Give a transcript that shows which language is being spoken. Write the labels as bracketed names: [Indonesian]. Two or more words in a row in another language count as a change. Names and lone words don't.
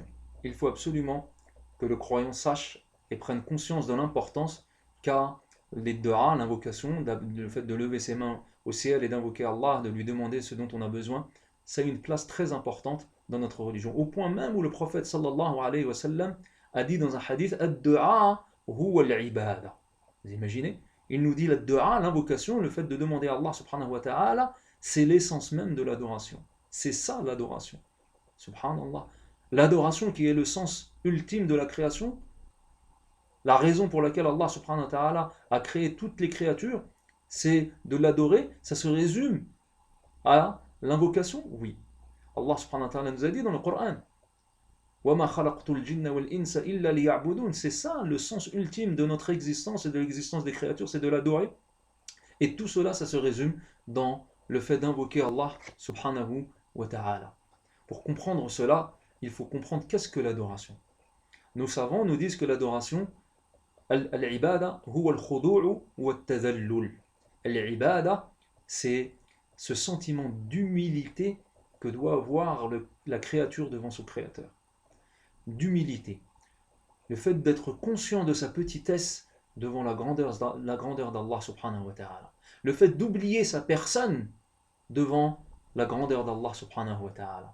[French] Il faut absolument que le croyant sache et prenne conscience de l'importance qu'a les du'a, l'invocation, le fait de lever ses mains au ciel et d'invoquer Allah, de lui demander ce dont on a besoin, ça a une place très importante dans notre religion. Au point même où le prophète [Arabic] صلى الله عليه وسلم [French] a dit dans un hadith [Arabic] الدعاء هو العبادة. [French] Vous imaginez? Il nous dit la du'a, l'invocation, le fait de demander à [Arabic] الله سبحانه وتعالى, [French] c'est l'essence même de l'adoration. C'est ça l'adoration. Subhanallah. L'adoration qui est le sens ultime de la création. La raison pour laquelle [Arabic] الله سبحانه وتعالى [French] a créé toutes les créatures, c'est de l'adorer. Ça se résume à l'invocation? Oui. [Arabic] الله سبحانه وتعالى [French] nous a dit dans le Coran [Arabic] وَمَا خَلَقْتُ الْجِنَّ وَالْإِنسَ إِلَّا لِيَعْبُدُونَ. [French] C'est ça le sens ultime de notre existence et de l'existence des créatures, c'est de l'adorer. Et tout cela, ça se résume dans le fait d'invoquer [Arabic] الله سبحانه وتعالى. [French] Pour comprendre cela, il faut comprendre qu'est-ce que l'adoration. Nos savants nous disent que l'adoration, [Arabic] العبادة هو الخضوع والتذلل. Al-ibada, [French] c'est ce sentiment d'humilité que doit avoir la créature devant son créateur. D'humilité. Le fait d'être conscient de sa petitesse devant la grandeur d' [Arabic] الله سبحانه وتعالى. [French] Le fait d'oublier sa personne devant la grandeur d' [Arabic] الله سبحانه وتعالى.